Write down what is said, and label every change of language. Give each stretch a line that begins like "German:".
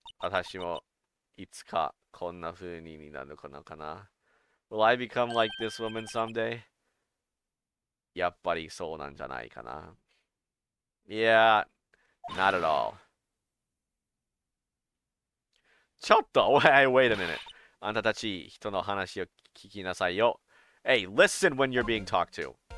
Japanese: 私もいつかこんな風になるのかな。
English: Will I become like this woman someday?
Japanese: やっぱりそうなんじゃないかな。
English: Yeah, not at all. ちょっと wait a minute.
Japanese: あんたたち人の話を聞きなさいよ。
English: Hey, listen when you're being talked to.